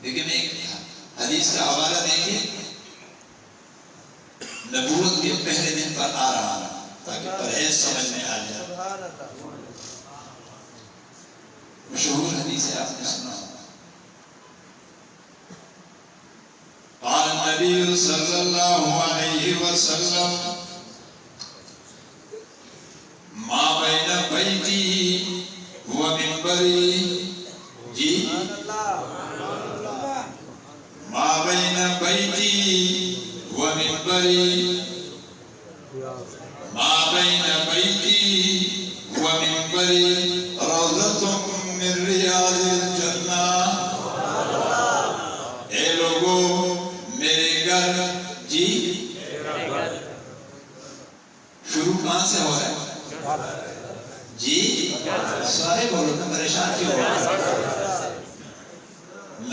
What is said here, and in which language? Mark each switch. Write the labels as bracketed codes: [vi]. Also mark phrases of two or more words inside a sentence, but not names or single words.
[ur] لیکن ایک حدیث کا حوالہ دیکھیں، نبوت کے پہلے دن پر آ رہا تاکہ پرہیز سمجھ میں آ جائے. مشہور حدیث ہے، آپ نے سنا. [ar] قال النبی صلی اللہ علیہ وسلم ما بین بیتی و منبری. جی ما بین بیتی و منبری، ما بین بیتی و منبری روضۃ من ریاض الجنہ. [ur] اے لوگو میرے گھر، جی شروع کہاں سے ہو رہا ہے؟ جی سارے بولو نا، پریشان کیوں ہو؟